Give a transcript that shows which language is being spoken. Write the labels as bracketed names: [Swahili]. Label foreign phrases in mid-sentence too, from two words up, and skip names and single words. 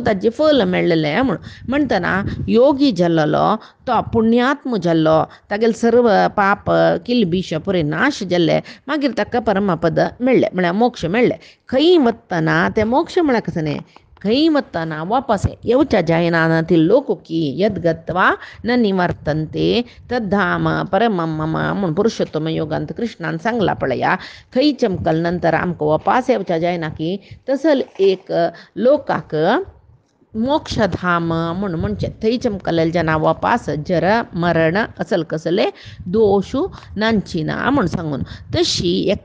[Konkani] ताजें फल मेळ्ळेलें म्हणटना योगी जाल्लो तो पुण्यात्म जाल्लो तागेले सर्व पाप किल्बिश पुरे नाश जाल्ले मागीर ताका परमपद मेळ्ळें म्हळ्यार मोक्ष मेळ्ळें खंय वतना तें मोक्ष म्हळ्यार कसो न्ही खंय वतना वापस येवच्या जायना ती लोकुकी [Sanskrit] यद्गत्वा न निवर्तन्ते तद्धाम परमम मम [Konkani] म्हूण पुरुषोत्तम योगांत कृष्णान सांगला पळया खंय चमकल नंतर आमकां वापस येवच्या जायना की तसल एक लोकाक मोक्षधाम म्हूण म्हणचे थंय चमकलेले जना वापास जर मरण असल कसले दोशू नांचिना म्हूण सांगून तशी